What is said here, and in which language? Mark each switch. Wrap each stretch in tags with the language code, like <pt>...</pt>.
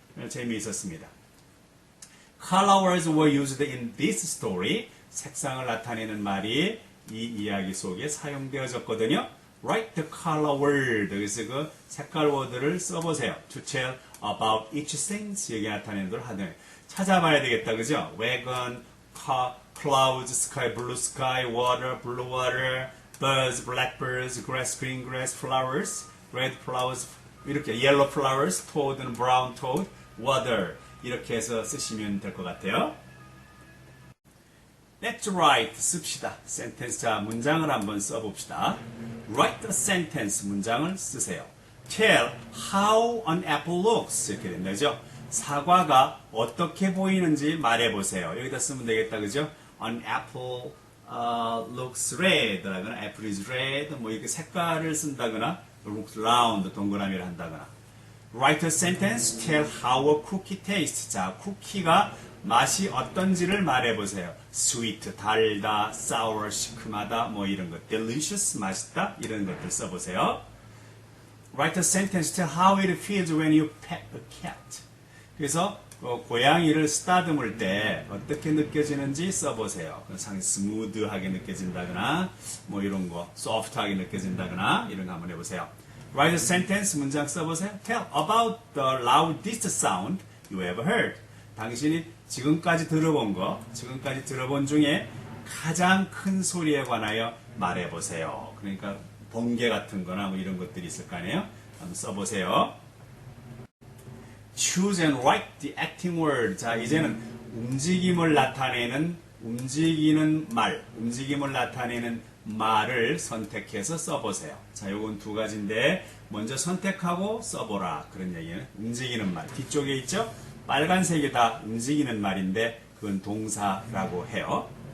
<ko>재미있었습니다.</ko> <en>Colors were used in this story.</en> <ko>색상을 나타내는 말이 이 이야기 속에 사용되어졌거든요.</ko> <en>Write the color word.</en> <ko>여기서 그 색깔 워드를 써보세요.</ko> <en>To tell about each thing.</en> <ko>여기 나타내는 걸 하든 찾아봐야 되겠다. 그죠?</ko> <en>Wagon, car, clouds, sky, blue sky, water, blue water, birds, blackbirds, grass, green grass, flowers, red flowers,</en> <ko>이렇게</ko> <en>yellow flowers, toad and brown toad, water.</en> <ko>이렇게 해서 쓰시면 될 것 같아요.</ko> <en>Let's write.</en> <ko>씁시다.</ko> <en>sentence.</en> <ko>자, 문장을 한번 써봅시다.</ko> <en>Write a sentence.</en> <ko>문장을 쓰세요.</ko> <en>Tell how an apple looks.</en> <ko>이렇게 된다죠. 사과가 어떻게 보이는지 말해보세요. 여기다 쓰면 되겠다. 그죠?</ko> <en>An apple looks red.</en> <ko>라거나</ko> <en>apple is red.</en> <ko>뭐 이렇게 색깔을 쓴다거나</ko> <en>looks round.</en> <ko>동그라미를 한다거나.</ko> <en>Write a sentence. Tell how a cookie tastes.</en> <ko>자, 쿠키가 맛이 어떤지를 말해보세요. Sweet, 달다, sour, 시큼하다, 뭐 이런 것. Delicious, 맛있다, 이런 것들 써보세요.</ko> <en>Write a sentence. Tell how it feels when you pet a cat.</en> <ko>그래서 고양이를 쓰다듬을 때 어떻게 느껴지는지 써보세요. 상당히 스무드하게 느껴진다거나 뭐 이런 거, 소프트하게 느껴진다거나 이런 거 한번 해보세요.</ko> <en>Write a sentence.</en> <ko>문장 써보세요.</ko> <en>Tell about the loudest sound you ever heard.</en> <ko>당신이 지금까지 들어본 중에 가장 큰 소리에 관하여 말해보세요. 그러니까 번개 같은 거나 뭐 이런 것들이 있을 거 아니에요? 한번 써보세요.</ko> <en>Choose and write the acting word.</en> <ko>자, 이제는 움직임을 나타내는 말을 선택해서 써보세요. 자, 요건 두 가지인데 먼저 선택하고 써보라. 그런 얘기는 움직이는 말. 뒤쪽에 있죠? 빨간색이 다 움직이는 말인데 그건 동사라고 해요.</ko>